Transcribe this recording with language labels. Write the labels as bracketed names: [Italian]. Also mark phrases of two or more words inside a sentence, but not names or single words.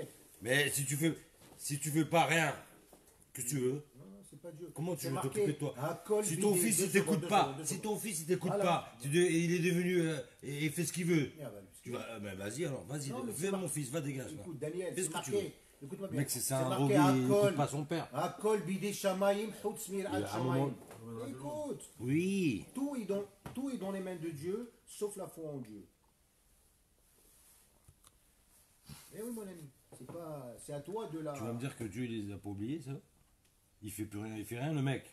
[French] Mais si tu fais pas rien, que tu veux, Non, non, c'est pas Dieu. comment tu C'est veux marqué, t'occuper de toi? un col Si ton vidé, fils deux il t'écoute secondes, pas, deux si secondes. ton fils il t'écoute Voilà. pas, il est devenu et il fait ce qu'il veut. Merde, Tu vas, ben vas-y alors, vas-y, Non, mais fais c'est mon fils, va dégage. va. Écoute, Daniel, Fais c'est ce que tu marqué. Écoute-moi bien. Mec, c'est un marqué robot, il écoute pas son père. [Hebrew] הכל בידי שמים, חוץ מיראת [French] à un [Hebrew] shamaim. [French] moment- Écoute, Oui. tout est dans les mains de Dieu, sauf la foi en Dieu. Eh oui, mon ami, c'est à toi de la. Tu vas me dire que Dieu il les a pas oubliés, ça? Il fait plus rien, il fait rien le mec.